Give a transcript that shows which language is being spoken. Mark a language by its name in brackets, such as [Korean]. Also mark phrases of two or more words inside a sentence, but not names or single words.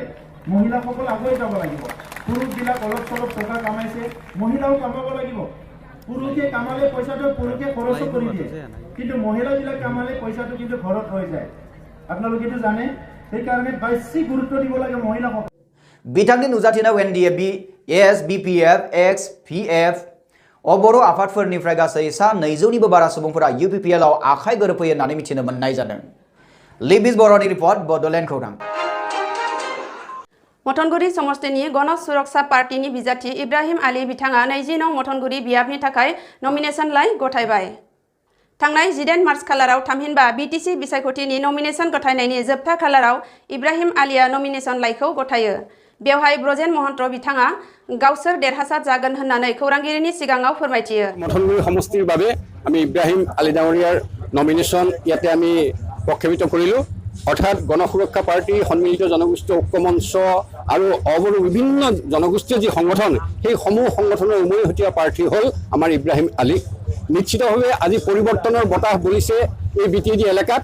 [Assamese] মহিলাসকল আগুৱাই যাব লাগিব। পুৰুষবিলাক অলপ চলপ টকা কামাইছে, মহিলাও কামাব লাগিব। পুৰুষে কামালে পইচাটো পুৰুষে খৰচ কৰি দিয়ে, কিন্তু মহিলাবিলাক কামালে পইচাটো কিন্তু ঘৰত ৰৈ যায়। আপোনালোকেতো জানে, সেইকাৰণে বেছি গুৰুত্ব দিব লাগে মহিলাসকল। [Bodo] बिथांनि नुजाथिनायाव NDA, ASBPF, XPF बर' आफादफोरनिफ्राय गासै सा 200निबो बारा सुबुंफोरा UPPL आव आखाइ गोरोबफैयो होननानै मिथिनो मोननाय जादों। लिबिस बर'नि रिपर्ट बड'लेण्ड खौरां। मथनगुरि समष्टिनि गण सुरक्षा पार्टीनि बिजाथि इब्राहिम आली बिथाङा 20 नं मथनगुरि बियाबनि थाखाय नमिनेशनलाइ गथायबाय। थांनाय 14 मार्च खालाराव थामहिनबा BTC बिसायख'थिनि नमिनेशन गथायनायनि जोबथा खालाराव इब्राहिम आलिया नमिनेशन लाइखौ गथायो। बेवहाय ब्रजेन महन्त बिथाङा गावसोर देरहासार जागोन होननानै खौरांगिरिनि सिगाङाव फोरमायथियो। [Assamese] मथनगुरि समष्टिৰ বাবে আমি ইব্ৰাহিম আলী ডাঙৰীয়াৰ নমিনেশ্যন ইয়াতে আমি প্ৰক্ষেপিত কৰিলোঁ। অৰ্থাৎ গণ সুৰক্ষা পাৰ্টি, সন্মিলিত জনগোষ্ঠী ঐক্য মঞ্চ আৰু অবৰো বিভিন্ন জনগোষ্ঠীয় যি সংগঠন সেই সমূহ সংগঠনৰ উমৈহতীয়া প্ৰাৰ্থী হ'ল আমাৰ ইব্ৰাহিম আলী। নিশ্চিতভাৱে আজি পৰিৱৰ্তনৰ বতাহ বলিছে এই BTD এলেকাত।